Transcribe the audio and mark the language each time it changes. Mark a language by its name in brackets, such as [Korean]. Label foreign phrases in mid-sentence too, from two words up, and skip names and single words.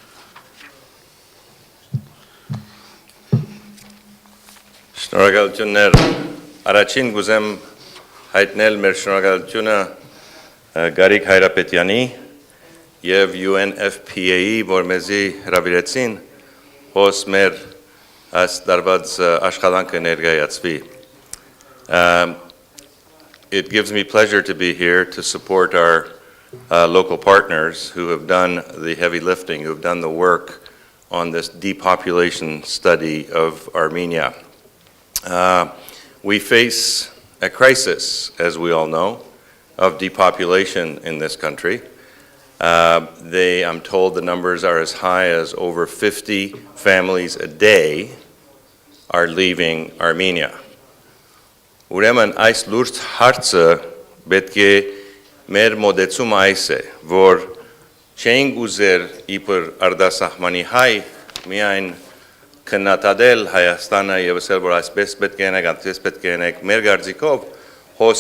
[Armenian] Շնորհակալություններ։ Առաջին գուզեմ հայտնել մեր շնորհակալությունը Գարիկ Հայրապետյանի եւ UNFPA-ի, որ մեզի հրավիրեցին հոս մեր այս դարված աշխատանքը ներկայացվի։ [English] It gives me pleasure to be here to support our local partners who have done the heavy lifting, who have done the work on this depopulation study of Armenia. We face a crisis, as we all know, of depopulation in this country. I'm told the numbers are as high as over 50 families a day are leaving Armenia. [Armenian] Ուրեմն այս լուրջ հարցը պետք է մեր մոդեցումը այս է, որ չենք ուզեր իբր արտասահմանի հայ միայն քննադատել Հայաստանը եւ ասել որ այսպես պետք է անենք, այնպես պետք է անենք, մեր գործիքով հոս